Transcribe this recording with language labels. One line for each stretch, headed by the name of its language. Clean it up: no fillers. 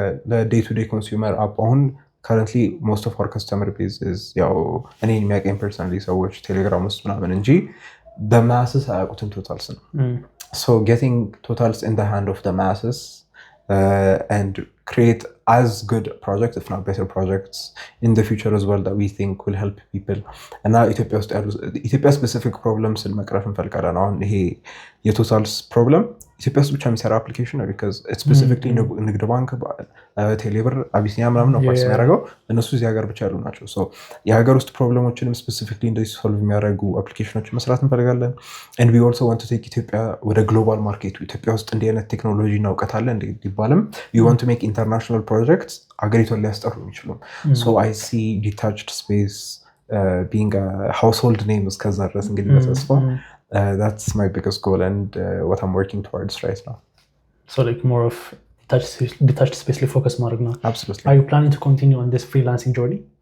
English: ለday to day consumer app አሁን currently most of our customer base is
Amharic: ያው እኔ የሚያውቀኝ personally ሰዎች ቴሌግራም ውስጥ
English: ምናምን እንጂ the masses አያውቁትም TotalSim so getting Totals in the hand of the masses and create as good projects, if not better projects in the future as well that we think will help people.
Amharic: And now Ethiopia specific problems in መቅረፍ እንፈልጋለን። አሁን ይሄ የቶታልስ ፕሮብለም ኢትዮጵያ ውስጥ ብቻ የሚሰራ አፕሊኬሽን ነው
English: because it's specifically
Amharic: ንግድ ባንክ ቴሌብር አቢሲኒያ ምናምን ነው ፓስ የሚያደርገው እነሱ እዚህ ሀገር ብቻ ያሉ ናቸው so የሀገር ውስጥ ፕሮብለሞችንም specifically እንደዚህ ሶልቭ የሚያደርጉ አፕሊኬሽኖችን መስራት እንፈልጋለን
English: and we also want to take ኢትዮጵያ ወደ ግሎባል ማርኬቱ ኢትዮጵያ ውስጥ እንዲህ አይነት ቴክኖሎጂ እና እውቀት አለ እንዲባልም we want to make international projects
Amharic: ሀገሪቷን ሊያስጠሩ የሚችሉ
English: so I see Detached Space being a household name
Amharic: እስከዛ ድረስ እንግዲህ በተስፋ
English: that's my biggest goal and what I'm working towards right now. So like more of detached space focus ማድረግ ነው. Absolutely. Are you planning to continue on this freelancing journey?